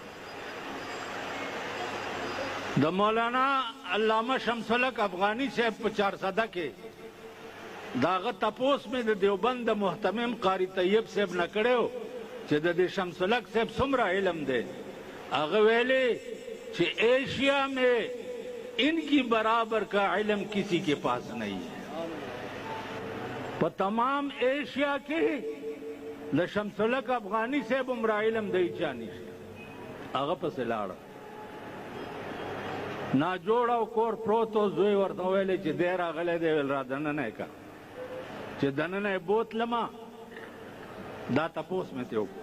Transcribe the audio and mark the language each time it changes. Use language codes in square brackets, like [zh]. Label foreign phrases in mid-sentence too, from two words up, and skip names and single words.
[ps] د مولانا علامه شمس الحق افغانی صاحب په 400 کې د هغه تپوس مې د دیوبند د محتمم قاری طیب صاحب نه کړی چې د دې شمس الحق صاحب څومره علم دی. هغه ویلې چې [ur] ایشیا میں ان کی برابر کا علم کسی کے پاس نہیں ہے. [ps] په تمام ایشیا کې د شمس الحق افغانی صاحب عمره علم دی چا نشته. هغه پسې لاړه ناجوړ او کور پروت و. زوی ورته ویلې چې دی راغلی دی ویل را دننه یې که چې دننه یې بوتلمه دا تپوس مې ترې وکړو.